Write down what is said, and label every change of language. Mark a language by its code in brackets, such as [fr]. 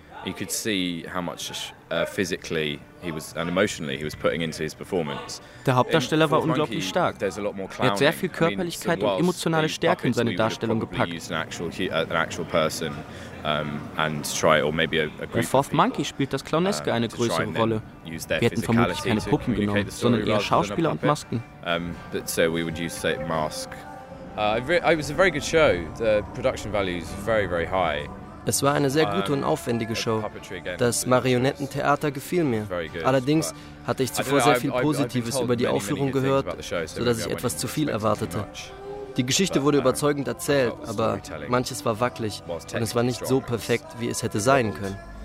[en] You could see how much physically he was and emotionally he was putting into his performance. [de] Der Hauptdarsteller war unglaublich stark. Er hat sehr viel Körperlichkeit und emotionale Stärke in seine Darstellung gepackt. Bei Fourth Monkey spielt das Clowneske eine größere Rolle. Wir hätten vermutlich keine Puppen genommen, sondern eher Schauspieler und Masken. [en] It was a very good show. The production value is very, very high. [de] Es war eine sehr gute und aufwendige Show. Das Marionettentheater gefiel mir. Allerdings hatte ich zuvor sehr viel Positives über die Aufführung gehört, sodass ich etwas zu viel erwartete. Die Geschichte wurde überzeugend erzählt, aber manches war wackelig und es war nicht so perfekt, wie es hätte sein können.